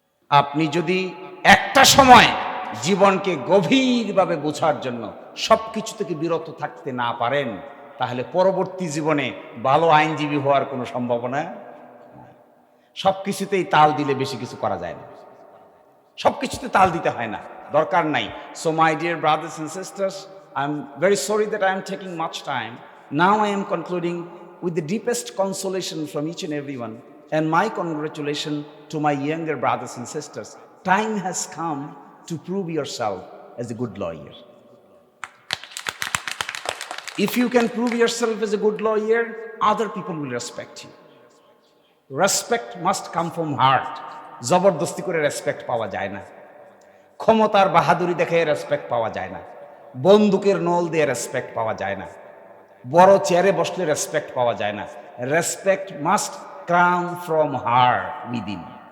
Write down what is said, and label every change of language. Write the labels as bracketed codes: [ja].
[bn] আপনি যদি একটা সময় জীবনকে গভীরভাবে বোঝার জন্য সবকিছু থেকে বিরত থাকতে না পারেন তাহলে পরবর্তী জীবনে ভালো আইনজীবী হওয়ার কোনো সম্ভাবনা নাই। সবকিছুতেই তাল দিলে বেশি কিছু করা যায় না, সবকিছুতে তাল দিতে হয় না, দরকার নাই। [en] So my dear brothers and sisters, I am very sorry that I am taking much time. Now I am concluding with the deepest consolation from each and everyone, and my congratulations to my younger brothers and sisters. Time has come to prove yourself as a good lawyer. If you can prove yourself as a good lawyer, other people will respect you. Respect must come from heart. [bn] জবরদস্তি করে respect পাওয়া যায় না, ক্ষমতার বাহাদুরি দেখে respect পাওয়া যায় না, বন্দুকের নল দিয়ে রেসপেক্ট পাওয়া যায় না, বড় চেয়ারে বসলে রেসপেক্ট পাওয়া যায় না। [en] Respect must come from heart within.